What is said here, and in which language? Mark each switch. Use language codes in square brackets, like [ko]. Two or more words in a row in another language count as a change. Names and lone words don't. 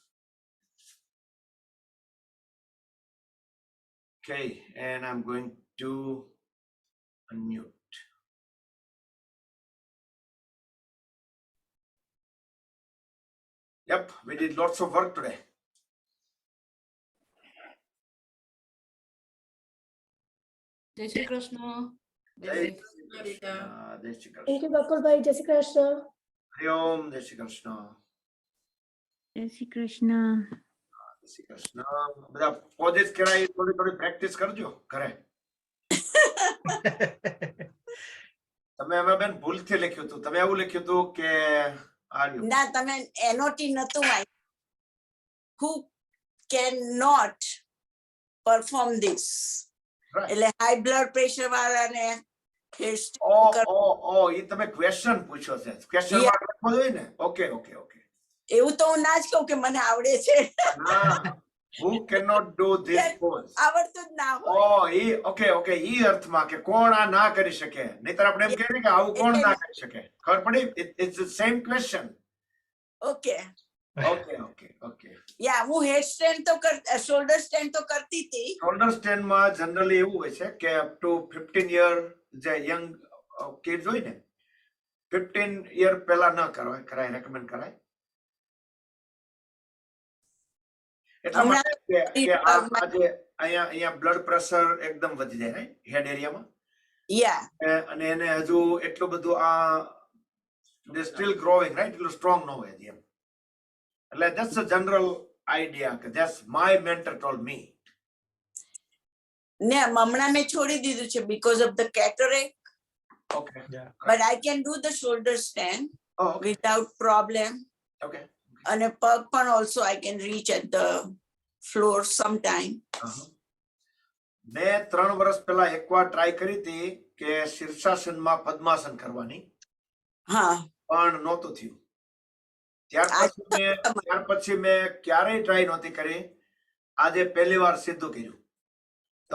[en] Okay, and I'm going to unmute. Yep, we did lots of work today. [gu] જય શ્રી કૃષ્ણ. જય શ્રી કૃષ્ણ. જય શ્રી કૃષ્ણ. [en] thank you [gu] બકુલભાઈ. જય શ્રી કૃષ્ણ. હરિ ઓમ. જય શ્રી કૃષ્ણ. જય શ્રી કૃષ્ણ. જય શ્રી કૃષ્ણ. બધા પોઝિસ કરાય થોડી થોડી પ્રેક્ટિસ કરજો ઘરે. તમે અમે બેન ભૂલથી લખ્યું હતું. તમે એવું લખ્યું હતું કે આર્યું. ના તમે એનઓટી નતું આવ્યું. [en] who cannot perform this Right. [gu] એટલે [en] high blood pressure [gu] વાળાને ઓ એ તમે ક્વેશ્ચન પૂછ્યો છે. ક્વેશ્ચન [en] Yeah. [gu] માર્ક લખવો જોઈએ ને. ઓકે. એવું તો હું ના જ કહું કે મને આવડે છે. હા. [en] Who cannot do this pose? [gu] આવડતું જ ના હોય. ઓકે ઈ અર્થમાં કે કોણ આ ના કરી શકે. નહીતર આપણે એમ કહીએ કે આવું કોણ ના કરી શકે. ખબર પડી? [en] It's the same question. [gu] ઓકે ઓકે. યા હું [en] head stand [gu] તો [en] shoulder stand [gu] તો કરતી હતી. [en] shoulder stand [gu] માં જનરલી એવું હોય છે કે [en] up to 15 year [gu] જે [en] young kids [gu] હોય ને [en] 15 year [gu] પહેલા ન કરાય રેકમેન્ડ કરાય. એટલા માટે કે આજે અહીંયા [en] blood pressure [gu] એકદમ વધી જાય ને [en] head areaમાં. [gu] યા અને એને હજુ એટલું બધું [en] they still growing, right? [gu] એટલું સ્ટ્રોંગ ન હોય હજી એમ. એટલે [en] that's a general idea [gu] કે [en] that's my mentor told me. [gu] ને હમણાં મેં છોડી દીધું છે [en] because of the cataract. Okay. But I can do the shoulder stand Okay. without problem. Okay. [gu] અને પગ પણ [en] also I can reach at the floor sometime. [gu] મેં 3 વર્ષ પહેલા એકવાર ટ્રાય કરી હતી કે શીર્ષાસનમાં પદ્માસન કરવાની, હા પણ નહોતું થયું. ત્યાર પછી મેં ક્યારેય ટ્રાય નહોતી કરી. આજે પહેલી વાર સીધું કર્યું તો